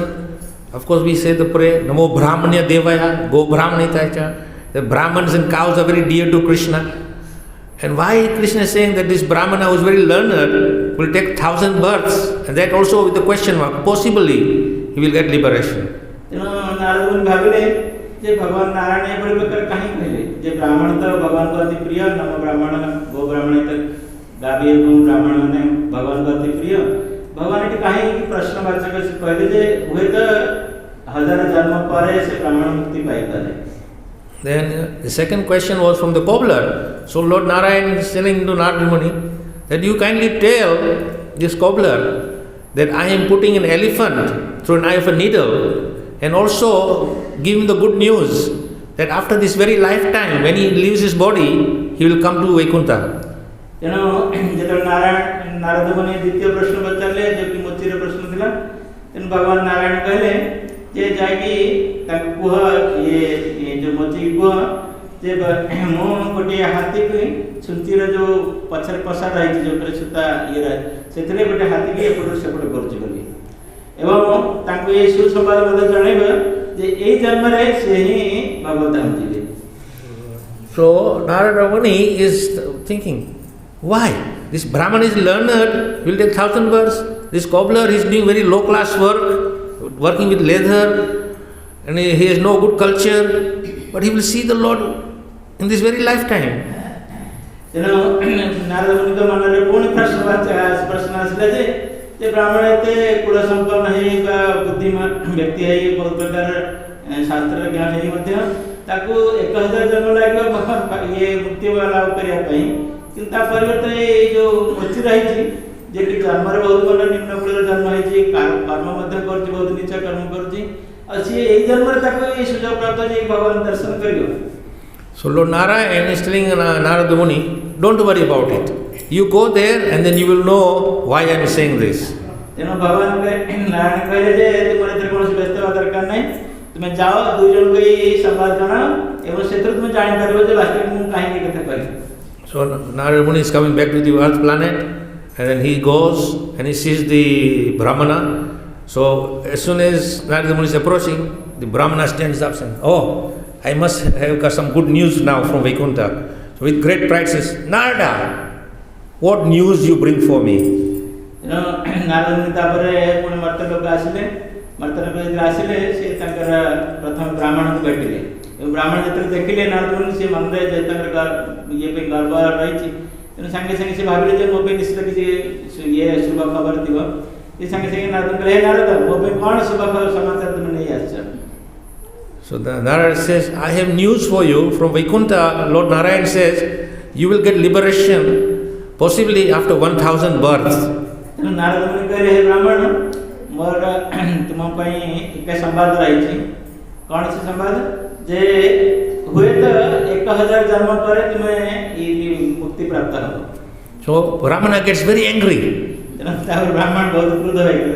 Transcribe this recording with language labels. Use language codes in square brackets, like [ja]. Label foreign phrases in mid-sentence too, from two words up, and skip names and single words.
[en] Of course we say the prayer, [sa] Namo Brahmanya Devaya, Go Brahmanitacha. [en] The Brahmans and cows are very dear to Krishna. And why Krishna is saying that this Brahmana was very learned? will take 1,000 births, and that also with the question mark. Possibly he will get liberation. [or] ତେଣୁ ନାରଦ ମୁନି ଭାବିଲେ ଯେ ଭଗବାନ ନାରାୟଣ ଏଭଳି ପ୍ରକାର କାହିଁ କହିଲେ ଯେ ବ୍ରାହ୍ମଣ ତ ଭଗବାନଙ୍କ ଅତି ପ୍ରିୟ, [sa] ନମ ବ୍ରାହ୍ମଣ ଗୋ ବ୍ରାହ୍ମଣ [or] ତ ଗାବି ଏବଂ ବ୍ରାହ୍ମଣ ମାନେ ଭଗବାନଙ୍କ ଅତି ପ୍ରିୟ। ଭଗବାନ ଏଠି କାହିଁକି ପ୍ରଶ୍ନବାଚକ କହିଲେ ଯେ ହୁଏତ 1000 ଜନ୍ମ ପରେ ସେ ବ୍ରାହ୍ମଣ ମୁକ୍ତି ପାଇପାରେ। [en] Then the second question was from the cobbler. So Lord Narayan is telling to Narada Muni that you kindly tell this cobbler that I am putting an elephant through an eye of a needle, and also give him the good news that after this very lifetime, when he leaves his body, he will come to Vaikuntha. [or] ତେଣୁ ଯେତେବେଳେ ନାରଦ ମୁନି ଦ୍ୱିତୀୟ ପ୍ରଶ୍ନ ପଚାରିଲେ, ଯୋଉକି ମୋଚିର ପ୍ରଶ୍ନ ଥିଲା, ତେଣୁ ଭଗବାନ ନାରାୟଣ କହିଲେ ଯେ ଯାଇକି ତାକୁ କୁହ, ଇଏ ଯୋଉ ମୋଚିକି କୁହ ଯେ ମୁଁ ଗୋଟିଏ ହାତୀକି ଛୁଞ୍ଚିର ଯୋଉ ପଛରେ ପଶା ରହିଛି, ଯୋଉଥିରେ ସୂତା ଇଏ ରହେ, ସେଥିରେ ଗୋଟେ ହାତୀକି ଏପଟରୁ ସେପଟ କରୁଛି ବୋଲି, ଏବଂ ତାଙ୍କୁ ଏଇ ସୁସମ୍ବାଦ ମଧ୍ୟ ଜଣାଇବ ଯେ ଏଇ ଜନ୍ମରେ ସେ ହିଁ ଭଗବତ ଧାମ ଯିବେ। [en] So Narada Muni is thinking, why? This Brahman is learned, he will take 1,000 births. This cobbler is doing very low class work, working with leather, and he has no good culture, but he will see the Lord in this very lifetime. [or] ତେଣୁ ନାରଦ ମୁନିଙ୍କ ମନରେ ପୁଣି ପ୍ରଶ୍ନ ଆସିଲା ଯେ ବ୍ରାହ୍ମଣ ଏତେ କୁଳ ସମ୍ପନ୍ନ ହେଇ ବା ବୁଦ୍ଧିମାନ ବ୍ୟକ୍ତି ହେଇ ବହୁତ ପ୍ରକାର ଶାସ୍ତ୍ରର ଜ୍ଞାନ ହେଇ ମଧ୍ୟ ତାକୁ 1000 ଜନ୍ମ ଲାଗିବ ଇଏ ମୁକ୍ତି ଲାଭ କରିବା ପାଇଁ, କିନ୍ତୁ ତା ପରିବର୍ତ୍ତେ ଏଇ ଯୋଉ ମୋଚି ରହିଛି ଯେକି ଜନ୍ମରେ ବହୁତ ଭଲ ନିମ୍ନ କୁଳର ଜନ୍ମ ହେଇଛି, କର୍ମ ମଧ୍ୟ କରୁଛି, ବହୁତ ନିଚ କର୍ମ କରୁଛି, ଆଉ ସିଏ ଏଇ ଜନ୍ମରେ ତାକୁ ଏଇ ସୁଯୋଗ ପ୍ରାପ୍ତ ଯେ ଭଗବାନ ଦର୍ଶନ କରିବ। [en] So Lord Narayan is telling Narada Muni, don't worry about it. You go there and then you will know why I am saying this. [or] ତେଣୁ ଭଗବାନ ନାରାୟଣ କହିଲେ ଯେ ତୁମର ଏଥିରେ କୌଣସି ବ୍ୟସ୍ତ ହେବା ଦରକାର ନାହିଁ, ତୁମେ ଯାଅ, ଦୁଇ ଜଣଙ୍କୁ ଏଇ ସମ୍ବାଦ ଜଣାଅ, ଏବଂ ସେଥିରୁ ତୁମେ ଜାଣିପାରିବ ଯେ ବାସ୍ତବିକ ମୁଁ କାହିଁକି କଥା କହିଲି। [en] So Narada Muni is coming back to the earth planet, and then he goes and he sees the Brahmana. So as soon as Narada Muni is approaching, the Brahmana stands up saying, oh, I must have got some good news now from Vaikuntha. So with great pride says, Narada, what news you bring for me? [or] ନାରଦ ମୁନି ତାପରେ ପୁଣି ମର୍ତ୍ତ୍ୟଲୋକ ଆସିଲେ, ମର୍ତ୍ତ୍ୟଲୋକ ଯେତେବେଳେ ଆସିଲେ ସେ ତାଙ୍କର ପ୍ରଥମ ବ୍ରାହ୍ମଣଙ୍କୁ ଭେଟିଲେ, ଏବଂ ବ୍ରାହ୍ମଣ ଯେତେବେଳେ ଦେଖିଲେ ନାରଦ ମୁନି, ସେ ମନରେ ଯେ ତାଙ୍କର ଇଏ ପାଇଁ ଗର୍ବ ରହିଛି, ତେଣୁ ସାଙ୍ଗେ ସାଙ୍ଗେ ସେ ଭାବିଲେ ଯେ ମୋ ପାଇଁ ନିଶ୍ଚିତ କିଛି ଇଏ ଶୁଭ ଖବର ଥିବ। ସେ ସାଙ୍ଗେ ସାଙ୍ଗେ ନାରଦ କହିଲେ, ହେ ନାରଦ, ମୋ ପାଇଁ କ'ଣ ଶୁଭ ସମାଚାର ତୁମେ ନେଇ ଆସିଛ? [en] So the Narada says, I have news for you from Vaikuntha. Lord Narayan says, you will get liberation possibly after 1,000 births. [or] ତେଣୁ ନାରଦ ମୁନି କହିଲେ, ହେ ବ୍ରାହ୍ମଣ, ମୋର ତୁମ ପାଇଁ ଏକ ସମ୍ବାଦ ରହିଛି। କ'ଣ ସେ ସମ୍ବାଦ? ଯେ ହୁଏତ 1000 ଜନ୍ମ ପରେ ତୁମେ ମୁକ୍ତି ପ୍ରାପ୍ତ ହେବ। [en] So Brahmana gets very angry. [or] ତେଣୁ ତାପରେ ବ୍ରାହ୍ମଣ ବହୁତ କ୍ରୋଧ ହୋଇଗଲେ।